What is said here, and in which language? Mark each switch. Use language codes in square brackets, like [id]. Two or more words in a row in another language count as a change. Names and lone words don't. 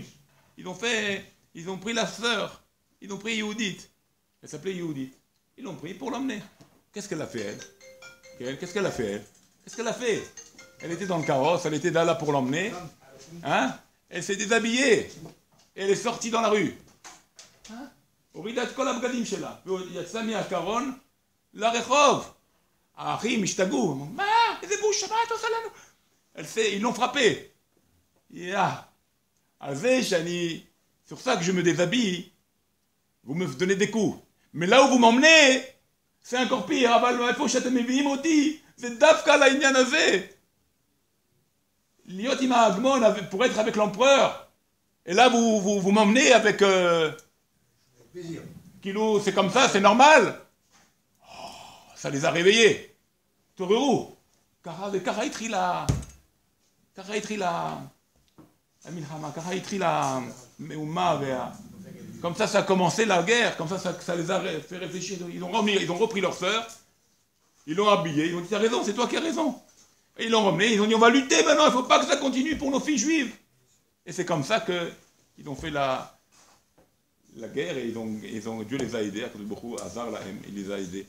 [fr] Ils ont pris la sœur, ils ont pris Yehudit. Elle s'appelait Yehudit. Ils l'ont pris pour l'emmener. Qu'est-ce qu'elle a fait, elle? Qu'est-ce qu'elle a fait, elle? Qu'est-ce qu'elle a fait? Elle était dans le carrosse, elle était là pour l'emmener. Hein? Elle s'est déshabillée. Elle est sortie dans la rue. Hein? [he] הורידה את כל הבגדים שלה, ויצאה מהקרון לרחוב. האחים השתגעו, מה? איזה בושה, מה את עושה לנו? [fr] Ils l'ont frappé. Sur ça que je me déshabille, vous me donnez des coups. Mais là où vous m'emmenez, c'est encore pire. [he] אבל איפה שאתם מביאים אותי, זה דווקא לעניין הזה. להיות עם ההגמון [fr] pour être avec l'empereur. Et là vous m'emmenez avec... Kilo, c'est comme ça, c'est normal. Oh, ça les a réveillés. Torerou. [he] Kara התחילה המלחמה, ככה התחילה מהומה, [fr] comme ça a commencé la guerre, comme ça les a fait réfléchir. Ils ont repris leur sœur, ils l'ont habillé, ils ont dit t'as raison, c'est toi qui as raison. Et ils l'ont ramené, ils ont dit on va lutter maintenant, il ne faut pas que ça continue pour nos filles juives. Et c'est comme ça qu'ils ont fait la guerre et Dieu les a aidés, il les a aidés.